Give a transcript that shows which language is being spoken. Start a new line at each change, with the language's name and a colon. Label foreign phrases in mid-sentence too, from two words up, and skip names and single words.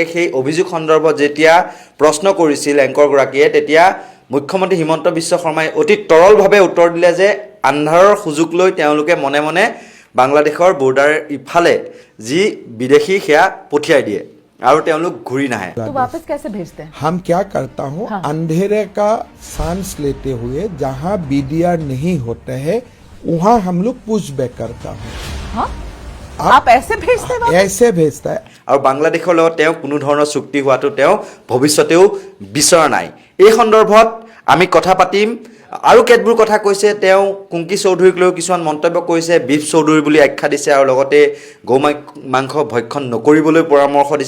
Assamese: সেই অভিযোগ সন্দৰ্ভত যেতিয়া প্ৰশ্ন কৰিছিল এংকৰগৰাকীয়ে, তেতিয়া মুখ্যমন্ত্ৰী হিমন্ত বিশ্ব শৰ্মাই অতি তৰলভাৱে উত্তৰ দিলে যে আন্ধাৰৰ সুযোগ লৈ তেওঁলোকে মনে মনে বাংলাদেশৰ বৰ্ডাৰ ইফালে যি বিদেশী সেয়া পঠিয়াই দিয়ে আৰু তেওঁলোক ঘূৰি নাহে।
Hindi: तो वापस कैसे भेजते हैं? हम क्या करता हूँ, अंधेरे का सांस लेते हुए जहाँ BDR नहीं होते हैं वहाँ हम लोग पुशबैक करता हूँ। हाँ? आप ऐसे भेजते हैं? ऐसे भेजता है।
Assamese: আৰু বাংলাদেশৰ লগত তেওঁ কোনো ধৰণৰ চুক্তি হোৱাটো তেওঁ ভৱিষ্যতেও বিচৰা নাই। এই সন্দৰ্ভত আমি কথা পাতিম। আৰু কেতবোৰ কথা কৈছে তেওঁ। কুংকি চৌধুৰীক লৈ কিছুমান মন্তব্য কৰিছে, বিফ চৌধুৰী বুলি আখ্যা দিছে আৰু লগতে গৌ মাংস ভক্ষণ নকৰিবলৈ পৰামৰ্শ দিছে।